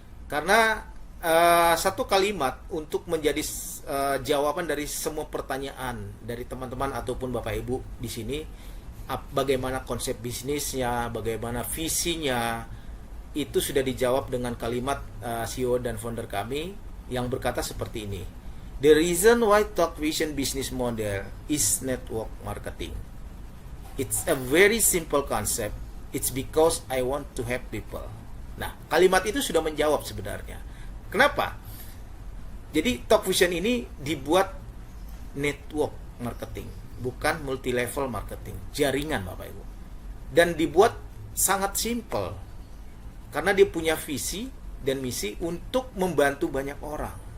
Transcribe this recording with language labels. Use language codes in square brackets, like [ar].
[id] Karena satu kalimat untuk menjadi jawaban dari semua pertanyaan dari teman-teman ataupun Bapak Ibu di sini, bagaimana konsep bisnisnya, bagaimana visinya, itu sudah dijawab dengan kalimat CEO dan founder kami yang berkata seperti ini. [en] The reason why Talkvision business model is network marketing. It's a very simple concept. It's because I want to help people. [id] Nah, kalimat itu sudah menjawab sebenarnya. Kenapa? Jadi Talkvision ini dibuat network marketing, bukan multi level marketing, jaringan Bapak Ibu. Dan dibuat sangat simple. Karena dia punya visi dan misi untuk membantu banyak orang.